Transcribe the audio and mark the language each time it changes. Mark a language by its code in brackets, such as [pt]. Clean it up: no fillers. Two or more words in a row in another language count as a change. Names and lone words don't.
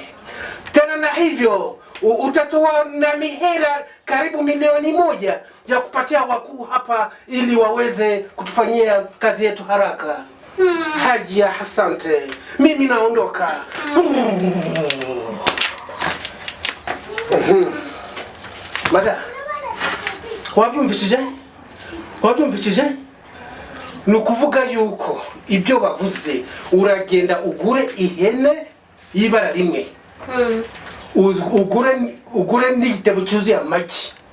[sw] Tena na hivyo utatoa na mihela karibu 1,000,000 ya kupatia wakuu hapa ili waweze kutufanyia kazi yetu haraka. Haya, asante. Mimi naondoka. Mada, [rw] wabyumvishije? Nukuvuga yuko ibyo bavuze uragenda ugure ihene y'ibara rimwe. Ugure n'igitebo cyuzuye amagi.